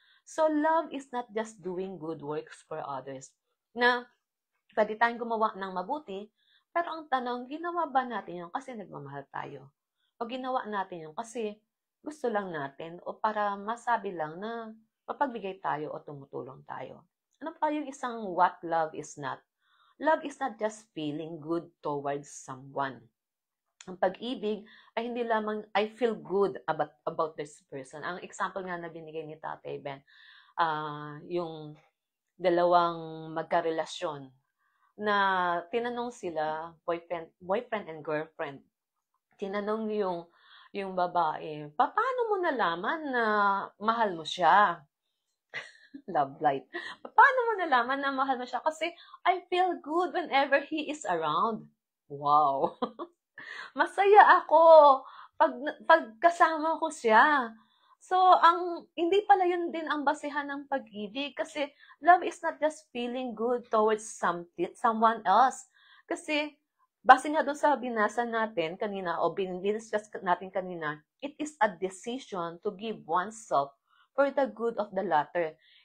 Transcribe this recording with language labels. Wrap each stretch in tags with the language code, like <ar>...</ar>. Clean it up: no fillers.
<en>So, love is not just doing good works for others.</en> <tl>Na pwede tayong gumawa ng mabuti, pero ang tanong, ginawa ba natin yun kasi nagmamahal tayo? O ginawa natin yun kasi gusto lang natin o para masabi lang na mapagbigay tayo o tumutulong tayo. Ano pa yung isang</tl> <en>what love is not? Love is not just feeling good towards someone.</en> <tl>Ang pag-ibig ay hindi lamang</tl> <en>I feel good about this person.</en> <tl>Ang example nga na binigay ni Tatay Ben, yung dalawang magkarelasyon na tinanong sila,</tl> <en>boyfriend and girlfriend.</en> <tl>Tinanong yung babae, paano mo nalaman na mahal mo siya?</tl> <en>Love life.</en> <tl>Paano mo nalaman na mahal mo siya? Kasi</tl> <en>I feel good whenever he is around. Wow.</en> <tl>Masaya ako pag kasama ko siya. So, hindi pala yun din ang basihan ng pag-ibig kasi</tl> <en>love is not just feeling good towards someone else.</en> <tl>Kasi, base nga doon sa binasa natin kanina o discuss natin kanina,</tl> <en>it is a decision to give oneself for the good of the latter.</en>